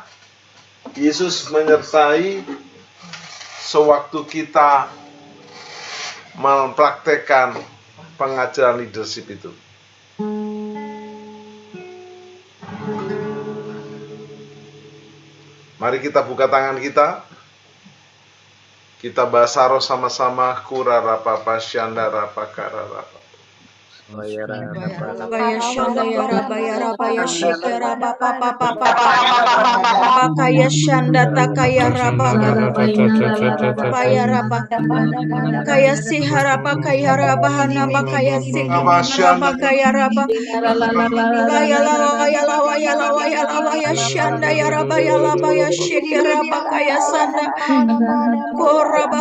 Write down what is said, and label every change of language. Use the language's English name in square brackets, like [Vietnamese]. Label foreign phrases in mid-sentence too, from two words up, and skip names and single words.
[Indonesian] Yesus menyertai sewaktu kita mempraktekkan pengajaran leadership itu. Mari kita buka tangan kita. Kita bahasa roh sama-sama. Kurarapa pasyandara pakararapa. Baya shanda ya raba ya raba ya sheke raba papa papa papa kaya shanda takaya raba baya raba kaya si haraba kaya raba hanaba kaya si raba kaya raba baya lawa ya lawa ya lawa ya lawa ya shanda ya raba ya laba ya sheke raba kaya sanda koraba